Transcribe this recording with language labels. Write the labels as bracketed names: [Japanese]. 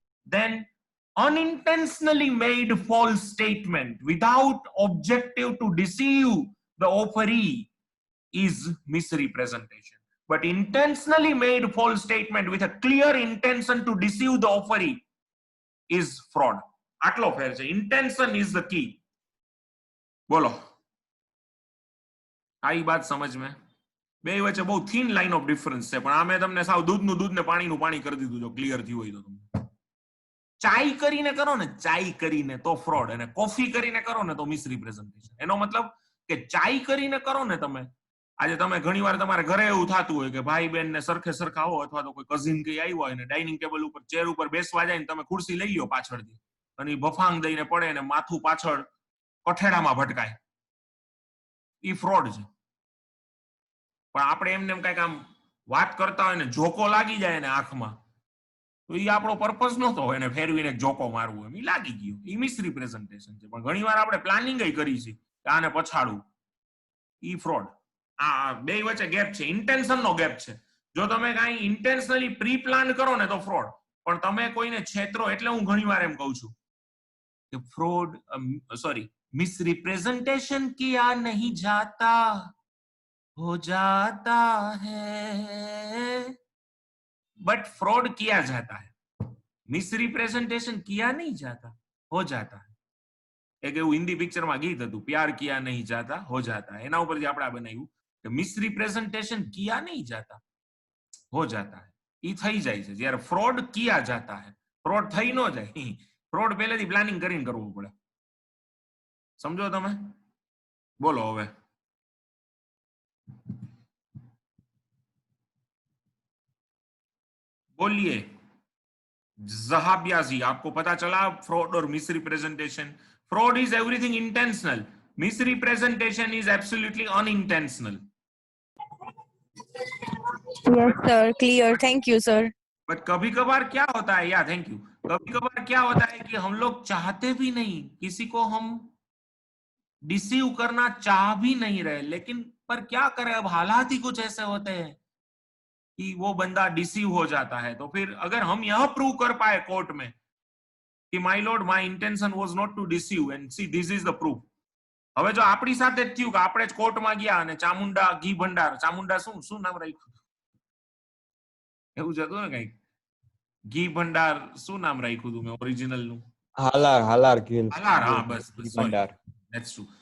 [English] Then unintentionally made false statement without objective to deceive the offeree is misrepresentation, but intentionally made false statement with a clear intention to deceive the offeree is fraud. [Gujarati] આટલો ફેર છે. [English] intention is the key. [Gujarati] બોલો [Hindi] आई बात समझ में? [Gujarati] બે વચ્ચે બહુ thin line of difference છે, પણ આ મેં તમને સાવ દૂધનું દૂધ ને પાણીનું પાણી કરી દીધું. જો ક્લિયર થયું હોય તો તમને ચાય કરીને કરો ને, ચાય કરીને તો ફ્રોડ, અને કોફી કરીને કરો ને તો મિસરિપ્રેઝન્ટેશન. એનો મતલબ કે ચાય કરીને કરો ને તમે, આજે તમે ઘણીવાર તમારે ઘરે એવું થતું હોય કે ભાઈ બેન ને સરખે સરખા હો, અથવા તો કોઈ કઝિન કઈ આવ્યો હોય ને ડાઇનિંગ ટેબલ ઉપર ચેર ઉપર બેસવા જાય ને તમે ખુરશી લઈ લો પાછળથી, અને બફાંગ દઈને પડે ને માથું પાછળ કઠેડામાં ભટકાય, ઈ ફ્રોડ છે. પણ આપણે એમને એમ કઈક આમ વાત કરતા હોય ને જોકો લાગી જાય ને આંખમાં, તો એ આપણો પર્પઝ નહોતો હોય, એને ફેરવીને જોકો મારવો એમ લાગી ગયો, એ મિસરિપ્રેઝન્ટેશન છે. પણ ઘણીવાર આપણે પ્લાનિંગ કરી છે કે આને પછાડવું, ઈ ફ્રોડ. આ બે વચ્ચે ગેપ છે, ઇન્ટેન્શન નો ગેપ છે. જો તમે કાંઈ ઇન્ટેન્શનલી પ્રી પ્લાન કરો ને તો ફ્રોડ, પણ તમે કોઈને છેતરો, એટલે હું ઘણીવાર એમ કહું છું કે ફ્રોડ [Hindi] मिस रिप्रेजेंटेशन किया नहीं जाता, हो जाता है, बट फ्रॉड किया जाता है। मिस रिप्रेजेंटेशन किया नहीं जाता, हो जाता है। [Gujarati] एक એવું હિન્દી પિક્ચરમાં ગીત હતું, [Hindi] પ્યાર કિયા નહીં જાતા હો જાતા है, [Gujarati] એના ઉપરથી આપણે આ બનાવ્યું કે મિસ રિપ્રેઝન્ટેશન કિયા નહીં જાતા હો જાતા है, ઈ થઈ જાય છે જ્યારે [Hindi] ફ્રોડ કિયા જાતા है, [Gujarati] ફ્રોડ થઈ ન જાય, ફ્રોડ પહેલેથી પ્લાનિંગ કરીને કરવું પડે, સમજો તમે? બોલો હવે [Hindi] बोलिए जहाबियाजी, आपको पता चला फ्रॉड और miss representation? [English] Fraud is everything intentional, misrepresentation is absolutely unintentional. Yes, sir. Clear. Thank you, sir. [Hindi] But कभी कभार क्या होता है, या थैंक यू, कभी कभार क्या होता है कि हम लोग चाहते भी नहीं, किसी को हम डिसीव करना चाह भी नहीं रहे, लेकिन पर क्या करें, अब हालात ही कुछ ऐसे होते हैं कि वो बंदा डिसीव हो जाता है। तो फिर अगर हम यह प्रूव कर पाए कोर्ट में कि [English] My lord my intention was not to deceive and see this is the proof. [Gujarati] હવે જો આપણી સાથે જ થયું કે આપણે જ કોર્ટમાં ગયા અને ચામુંડા ઘી ભંડાર, ચામુંડા શું નામ રાખ્યું, એવું જ હતું ને કઈક, ઘી ભંડાર શું નામ રાખ્યું હતું મેં ઓરિજિનલ નું? હાલાર ઘી હાલાર, હા બસ ભંડાર. [English] That's true.